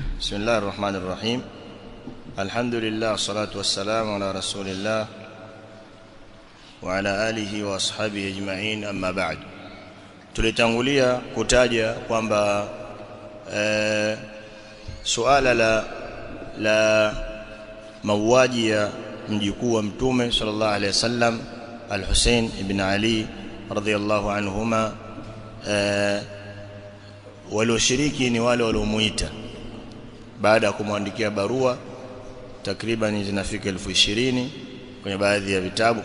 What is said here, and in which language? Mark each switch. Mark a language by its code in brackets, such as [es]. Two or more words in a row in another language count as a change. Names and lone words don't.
[ar] بسم الله الرحمن الرحيم. الحمد لله والصلاة والسلام على رسول الله وعلى آله وأصحابه أجمعين. أما بعد, [sw] tulitangulia kutaja kwamba suala la mauaji ya mjukuu wa mtume [ar] صلى الله عليه وسلم [sw] al-Hussein ibn Ali [ar] رضي الله عنهما, [sw] walioshiriki ni wale waliomuita baada ya kumwandikia barua takriban zinafika 20,000 kwenye baadhi ya vitabu.